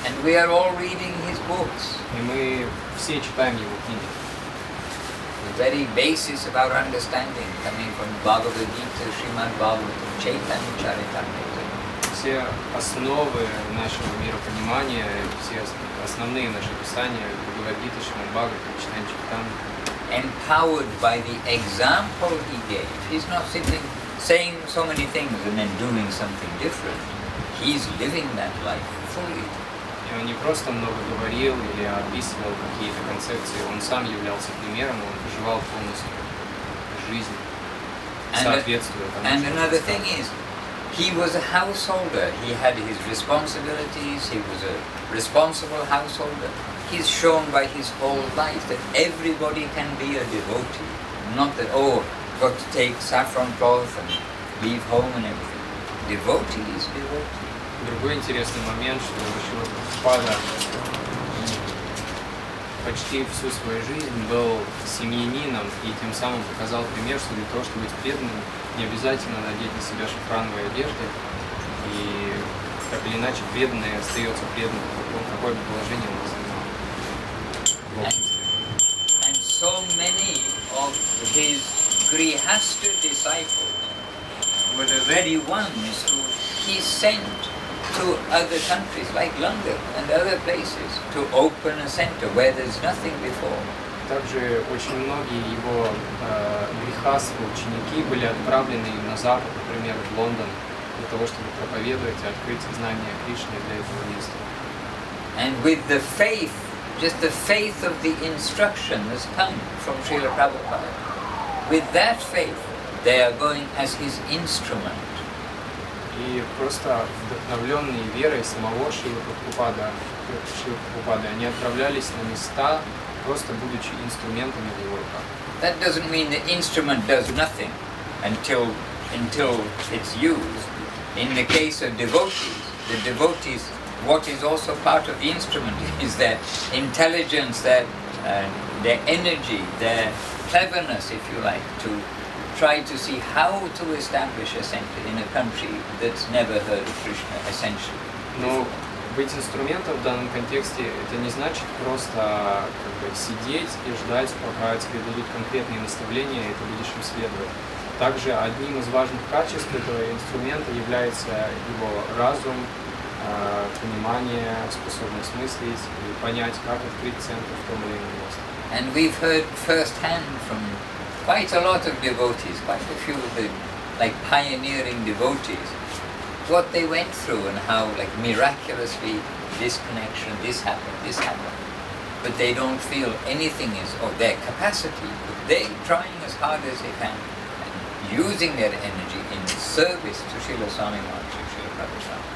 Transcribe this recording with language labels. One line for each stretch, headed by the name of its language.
English: And we are all reading his books.
Russian: И мы все читаем его книги.
English: The very basis of our understanding coming from Bhagavad Gita, Srimad Bhagavatam, Chaitanya Charitamrita.
Russian: Все основы нашего миропонимания, все основные наши писания, Бхагавад-гита, Шримад Бхагаватам, Chaitanya Charitamrita.
English: Empowered by the example he gave. He's not simply saying so many things and then doing something different. He's living that life fully.
Russian: И он не просто много говорил или описывал какие-то концепции, он сам являлся примером, он проживал полностью жизнь, соответствуя тому,
English: And
Russian: что он
English: another
Russian: рассказывал.
English: thing is, he was a householder. He had his responsibilities. He was a responsible householder. He's shown by his whole life that everybody can be a devotee. Not that, oh, got to take saffron cloth and leave home and everything. Devotee is devotee.
Russian: Другой интересный момент, что Шрила Прабхупада почти всю свою жизнь был семьянином и тем самым показал пример, что для того, чтобы быть преданным, не обязательно надеть на себя шафрановые одежды, и так или иначе преданный остается преданным, какое бы положение он ни занимал в обществе.
English: And so many of his grihastha disciples were the very ones who he sent to other countries like London and other places to open a center where there's nothing before.
Russian: Также очень многие его грихастхи, ученики были отправлены на запад, например, в Лондон, для того, чтобы проповедовать и открыть знание Кришны для этого места.
English: And with the faith, just the faith of the instruction that's come from Srila Prabhupada, with that faith, they are going as his instrument.
Russian: И просто вдохновленные верой самого Шрилы Прабхупады, они отправлялись на места, просто будучи инструментами в его руках.
English: That doesn't mean the instrument does nothing until it's used. In the case of devotees, the devotees, what is also part of the instrument is their intelligence, their energy, their cleverness, if you like, to try to see how to establish a center in a country that's never heard of Krishna, essentially.
Russian: Но быть инструментом в данном контексте это не значит просто сидеть и ждать, пока тебе дадут конкретные наставления, и ты будешь им следовать. Также одним из важных качеств этого инструмента является его разум, понимание, способность мыслить и понять, как открыть центр в том или ином месте.
English: And we've heard firsthand from quite a lot of devotees, quite a few of the pioneering devotees, what they went through and how miraculously this connection, this happened. But they don't feel anything is of their capacity, but they're trying as hard as they can and using their energy in service to Srila Swami Maharaj, Srila Prabhupada.